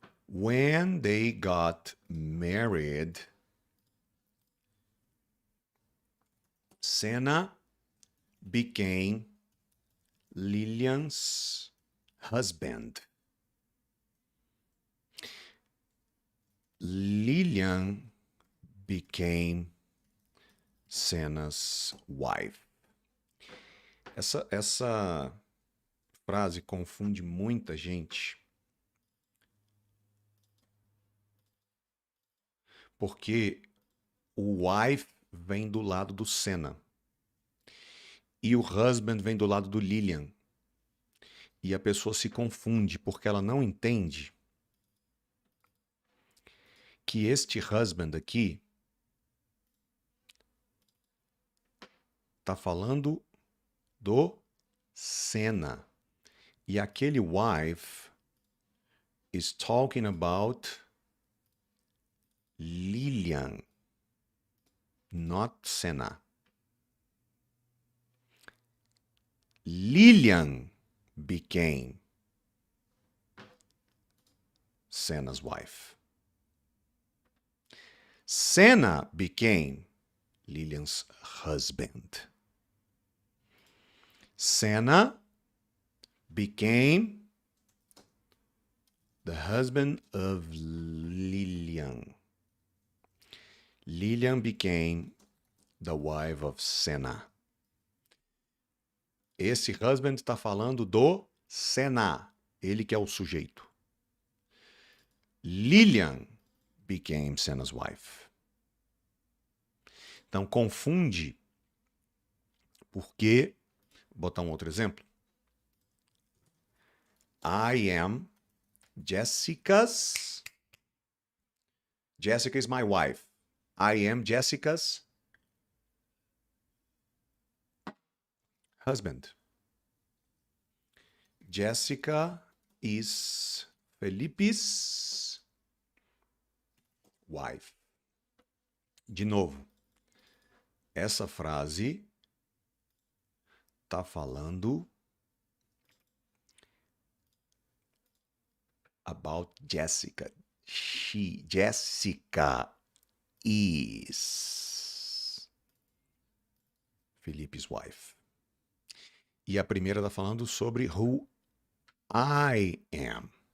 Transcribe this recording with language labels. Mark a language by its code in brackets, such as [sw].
[en] When they got married, Senna became Lilian's husband. Lilian became Senna's wife. [pt] Essa frase confunde muita gente, porque o wife vem do lado do Senna e o husband vem do lado do Lilian. E a pessoa se confunde porque ela não entende que este husband aqui está falando do Senna. E aquele [en] wife is talking about Lilian, not Senna. Lilian became Senna's wife. Senna became Lilian's husband. Senna became the husband of Lilian. Lilian became the wife of Senna. [pt] Esse husband está falando do Senna, ele que é o sujeito. [en] Lilian became Senna's wife. [pt] Então confunde, porque, vou botar um outro exemplo. [en] I am Jessica is my wife. I am Jessica's husband. Jessica is Felipe's wife. [pt] De novo, essa frase está falando [en] about Jessica. Jessica is Felipe's wife. [pt] E a primeira está falando sobre [en] who I am.